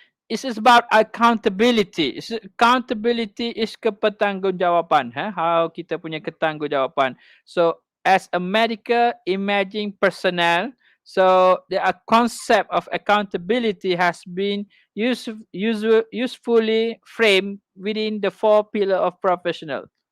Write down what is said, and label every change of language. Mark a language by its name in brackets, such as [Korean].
[English] It is about accountability. Accountability is kebertanggungjawaban. How [Malay] kita punya ketanggungjawab. [English] So, as a medical imaging personnel, so the concept of accountability has been usefully framed within the 4 pillars of professional.